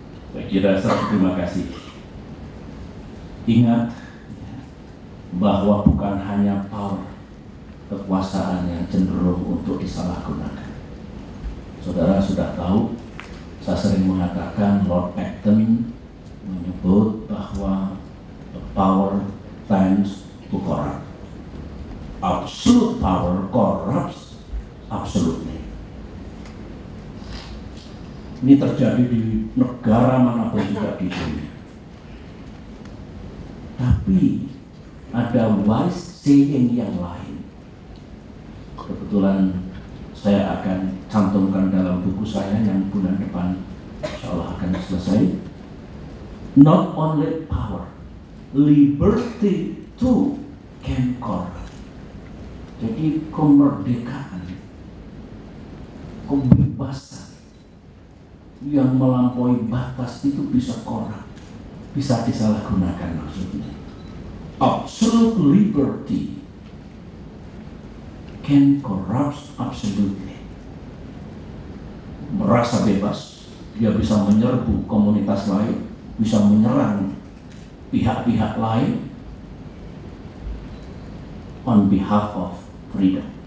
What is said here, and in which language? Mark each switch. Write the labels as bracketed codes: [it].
[id] Saya kira saya berterima kasih. Ingat bahwa bukan hanya power, kekuasaan yang cenderung untuk disalahgunakan. Saudara sudah tahu, saya sering mengatakan Lord Acton menyebut bahwa [en] the power tends to corrupt. Absolute power corrupts absolutely. [id] Ini terjadi di negara manapun juga di dunia. Tapi ada [en] wise saying [id] yang lain. Kebetulan saya akan cantumkan dalam buku saya yang bulan depan insya Allah akan selesai. [en] Not only power, liberty too can corrupt. [id] Jadi kemerdekaan, kebebasan yang melampaui batas itu bisa corrupt, bisa disalahgunakan maksudnya. [en] Absolute liberty can corrupt absolutely. [id] Merasa bebas, dia bisa menyerbu komunitas lain, bisa menyerang pihak-pihak lain [en] on behalf of freedom.